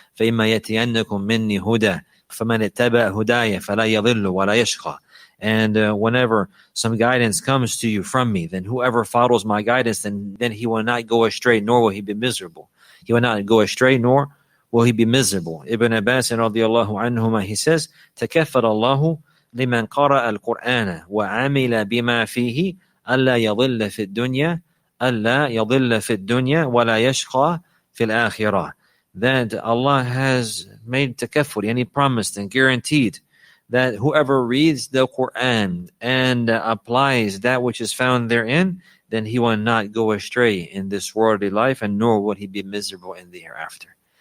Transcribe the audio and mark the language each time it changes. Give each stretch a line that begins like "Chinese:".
Arabic: فَإِمَّا يَأْتِيَنَّكُم مِّنِّي هُدًى فَمَنِ اتَّبَعَ هُدَايَ فَلَا يَضِلُّ وَلَا يَشْقَى.
English: And whenever some guidance comes to you from me, then whoever follows my guidance, then he will not go astray, nor will he be miserable. He will not go astray, nor will he be miserable.
Arabic: Ibn Abbas radiyallahu anhuma,
English: he says,
Arabic: تَكَفَّلَ اللَّهُ لِمَنْ قَرَأَ الْقُرْآنَ وَعَمِلَ بِمَا فِيهِ أَلَّا يَضِلَّ فِي الدُّنْيَا أَلَّا يَضِلَّ فِي الدُّنْيَا وَلَا يَشْقَى فِي الْآخِرَةِ.
English: That Allah has made takafful, and He promised and guaranteed that whoever reads the Qur'an and applies that which is found therein, then he will not go astray in this worldly life, and nor will he be miserable in the hereafter.